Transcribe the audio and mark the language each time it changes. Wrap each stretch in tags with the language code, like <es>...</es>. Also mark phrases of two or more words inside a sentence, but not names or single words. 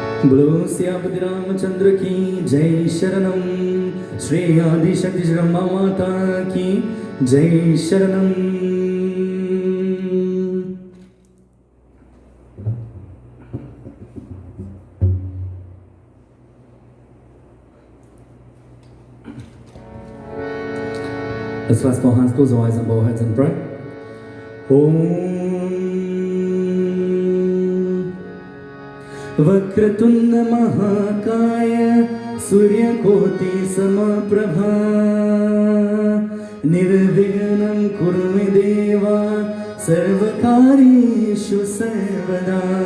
<hi>बोलो सियापति रामचंद्र की जय। शरणम श्री आदिशक्ति ब्रह्मा माता की जय। शरणम।</hi> <en>Let's first go hands, close our eyes and bow heads and pray.</en> <sa>वक्रतुंड महाकाय सूर्यकोटि समप्रभा निर्विघ्नं कुरु मे देव सर्वकार्येषु सर्वदा।</sa>